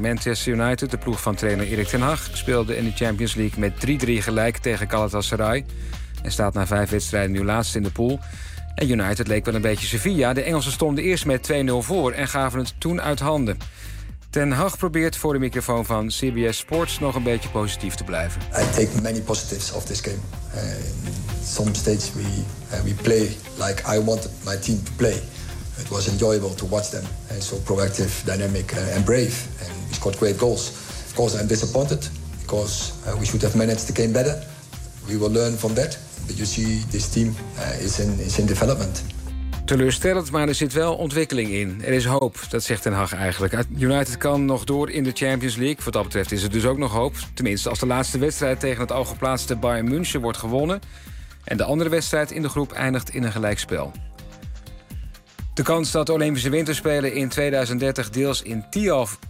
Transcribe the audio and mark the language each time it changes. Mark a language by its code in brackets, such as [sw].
[nl] Manchester United, de ploeg van trainer Erik ten Hag, speelde in de Champions League met 3-3 gelijk tegen Galatasaray. En staat na 5 wedstrijden nu laatst in de pool. En United leek wel een beetje Sevilla. De Engelsen stonden eerst met 2-0 voor en gaven het toen uit handen. Ten Hag probeert voor de microfoon van CBS Sports nog een beetje positief te blijven. [en] I take many positives of this game. Some stages we play like I want my team to play. It was enjoyable to watch them. And so proactive, dynamic and brave. And we scored great goals. Of course, I'm disappointed because we should have managed the game better. We will learn from that. But you see, this team is in development. [nl] Teleurstellend, maar er zit wel ontwikkeling in. Er is hoop, dat zegt Ten Hag eigenlijk. United kan nog door in de Champions League. Wat dat betreft is er dus ook nog hoop. Tenminste, als de laatste wedstrijd tegen het al geplaatste Bayern München wordt gewonnen. En de andere wedstrijd in de groep eindigt in een gelijkspel. De kans dat Olympische Winterspelen in 2030 deels in Tialf